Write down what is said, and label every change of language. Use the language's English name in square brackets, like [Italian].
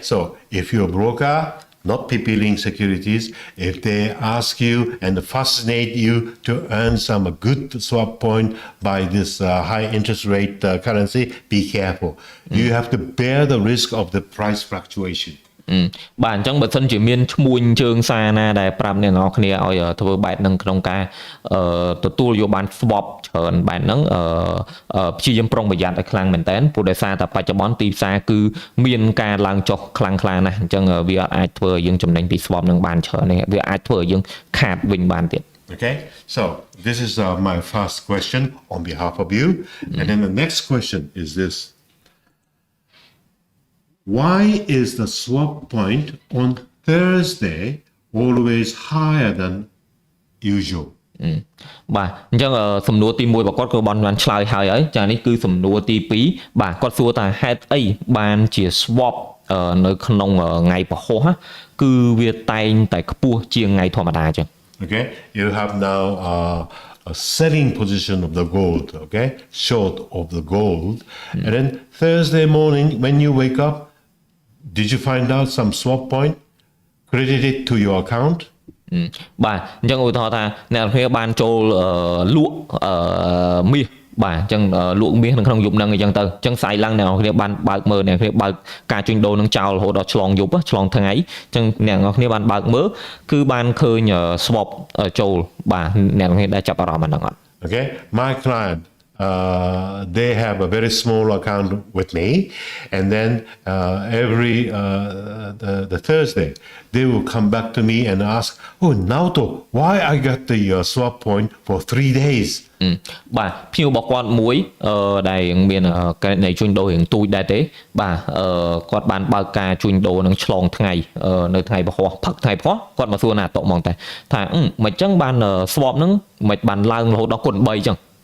[English] So if you're a broker, not PP-link securities, if they ask you and fascinate you to earn some good swap point by this high interest rate currency, be careful. You have to bear the risk of the price fluctuation. [Khmer] បាទអញ្ចឹងបើសិនជាមានឈ្មួញជើងសារណាដែលប្រាប់អ្នកនរគ្នាឲ្យធ្វើបែបហ្នឹងក្នុងការទទួលយកបាន swap ច្រើនបែបហ្នឹងព្យាយាមប្រុងប្រយ័ត្នឲ្យខ្លាំងមែនតើព្រោះដោយសារតែបច្ចុប្បន្នទីផ្សារគឺមានការឡើងចុះខ្លាំងក្លាណាស់អញ្ចឹងវាអាចធ្វើឲ្យយើងចំណេញពី swap ហ្នឹងបានច្រើនទេវាអាចធ្វើឲ្យយើងខាតវិញបានទៀត [English] Okay, so this is my first question on behalf of you, and then the next question is this. Why is the swap point on Thursday always higher than usual? [Khmer] បាទអញ្ចឹងសំណួរទី1របស់គាត់គឺបានឆ្លើយហើយចានេះគឺសំណួរទី2បាទគាត់សួរថាហេតុអីបានជា swap នៅក្នុងថ្ងៃពហុគឺវាតែងតែខ្ពស់ជាងថ្ងៃធម្មតាអញ្ចឹង [English] Okay, you have now a selling position of the gold, okay, short of the gold, and then Thursday morning when you wake up, did you find out some swap point credited to your account? [Khmer] បាទអញ្ចឹងឧទាហរណ៍ថាអ្នកនរគ្នាបានចូលលក់មាសបាទអញ្ចឹងលក់មាសនៅក្នុងយប់ហ្នឹងអញ្ចឹងទៅអញ្ចឹងស្អែកឡើងអ្នកនរគ្នាបានបើកមើលអ្នកនរគ្នាបើកការជួញដូរនឹងចោលរហូតដល់ឆ្លងយប់ឆ្លងថ្ងៃអញ្ចឹងអ្នកនរគ្នាបានបើកមើលគឺបានឃើញ swap ចូលបាទអ្នកនរគ្នាដែលចាប់អារម្មណ៍អាហ្នឹងអត់ [English] Okay, my client they have a very small account with me, and then every the Thursday they will come back to me and ask, "Oh, Naoto, why I got the swap point for 3 days?" [Khmer] បាទភ្ញៀវរបស់គាត់មួយដែលមានករណីជួញដូររៀងទូចដែរទេបាទគាត់បានបើកការជួញដូរនឹងឆ្លងថ្ងៃនៅថ្ងៃពហុផឹកថ្ងៃពហុគាត់មកសួរណាតកហ្មងតែថាមិនចឹងបាន swap ហ្នឹងមិនបានឡើងរហូតដល់គុណ3ចឹង